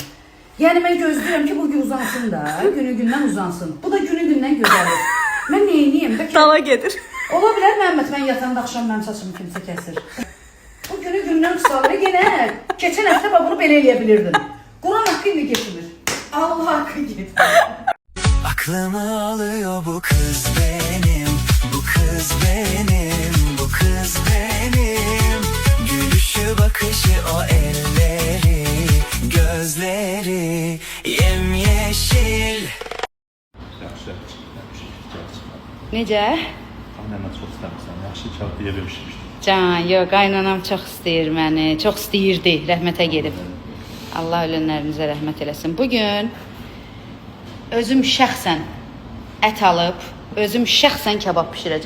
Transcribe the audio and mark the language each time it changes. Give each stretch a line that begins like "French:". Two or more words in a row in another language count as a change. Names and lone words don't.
Azerbaijani: Yəni mən gözləyirəm ki, bu gün uzansın da, günü-gündən uzansın. Bu da günü-gündən gödəlir. Mən neyniyim? Dala gedir. Ola bilər Məhəmməd, mən yatanda axşam mənim saçımı kimsə kəsir. Bu günü-gündən qısalır. Yenə keçən həftə bunu belə eləyə bilirdin. Quran haqqı indi getmir. Allah haqqı getmir.
Turkish: Aklımı alıyor bu kız benim, bu kız benim, bu kız benim. Gülüşü, bakışı, o elleri, gözleri yemyeşil.
Azerbaijani: Yaxşı, Necə? annəmə çox istəmirsən, yaxşı kağıt deyə vermişmişdim. Can, yox, qaynanam çox istəyir məni, çox istəyirdi, rəhmətə gedib. Allah ölənlərinizə rəhmət eləsin. Bugün özüm şəxsən ət alıb, özüm şəxsən kabab bişirəcəm.